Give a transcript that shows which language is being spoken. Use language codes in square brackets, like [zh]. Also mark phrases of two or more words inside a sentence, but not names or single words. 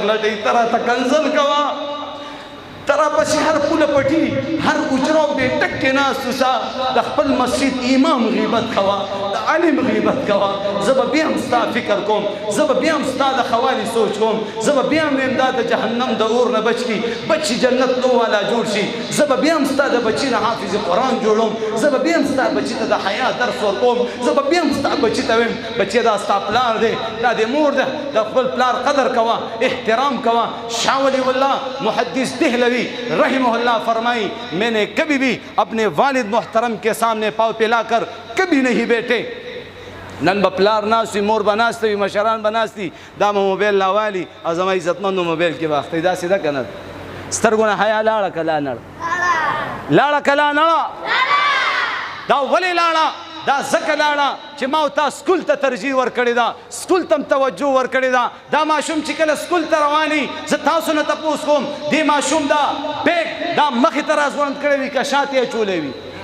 [ps] لټوي ته راته کنځل کوه ترا پسې هر پوله پټي هر اجرا بې ټکې ناست اوسه د خپل مسجد امام غیبت کوه د عالم غیبت کوه زه به بیا هم ستا فکر کوم زه به بیا هم ستا د خوالي سوچ کوم زه به بیا هم ویم دا د جهنم د اور نه بچ کړي بچ چې جنت نو والا جوړ شي زه به بیا هم ستا د بچي نه حافظ قرآن جوړوم زه به بیا هم ستا بچي ته د حیا درس ورکوم زه به بیا هم ستا بچي ته ویم بچی دا ستا پلار دی دا د مور ده د خپل پلار قدر کوه احترام کوه شاه ولی [ur] الله محدث دهلوی رحمہ اللہ فرمائی میں نے کبھی بھی اپنے والد محترم کے سامنے پاؤں پھیلا کر کبھی نہیں بیٹھے [ps] نن به پلار ناستی مور به ناسته وي مشران به ناستي دا به موبایل راوالي او زما عزتمندو موبایل کې به اخته داسې ده که نه سترګو نه حیا لاړه که لا نړه لاړه که لا نړه دا ولې لاړه دا ځکه لاړه چې ما او تا سکول ته ترجیح ورکړې ده سکول ته هم توجه ورکړې ده دا ماشوم چې کله سکول ته رواني زه تاسو نه تپوس کوم دې ماشوم دا بیګ دا مخې ته راځوړند کړی وي که شاته یې اچولی وي